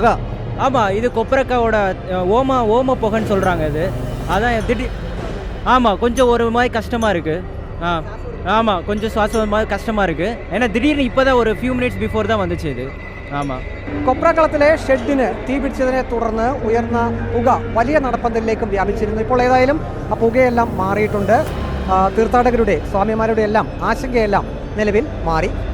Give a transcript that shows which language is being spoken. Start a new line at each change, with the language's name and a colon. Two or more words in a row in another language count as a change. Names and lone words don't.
Tamil: ஆமாம், இது கொப்பரக்காவோட ஓம புகைன்னு சொல்கிறாங்க. இது அதான் திடீர். ஆமாம், கொஞ்சம் ஒரு மாதிரி கஷ்டமாக இருக்குது. ஆமாம், கொஞ்சம் சுவாசம் மாதிரி கஷ்டமாக இருக்குது. ஏன்னா திடீர்னு இப்போ தான் ஒரு
English: few minutes before
Tamil: தான் வந்துச்சு ഇത്.
Malayalam: ആമാ, കൊപ്രാക്കളത്തിലെ ഷെഡിന് തീപിടിച്ചതിനെ തുടർന്ന് ഉയർന്ന പുക വലിയ നടപ്പന്തലിലേക്കും വ്യാപിച്ചിരുന്നു. ഇപ്പോൾ ഏതായാലും ആ പുകയെല്ലാം മാറിയിട്ടുണ്ട്. തീർത്ഥാടകരുടെ, സ്വാമിമാരുടെ എല്ലാം ആശങ്കയെല്ലാം നിലവിൽ മാറി.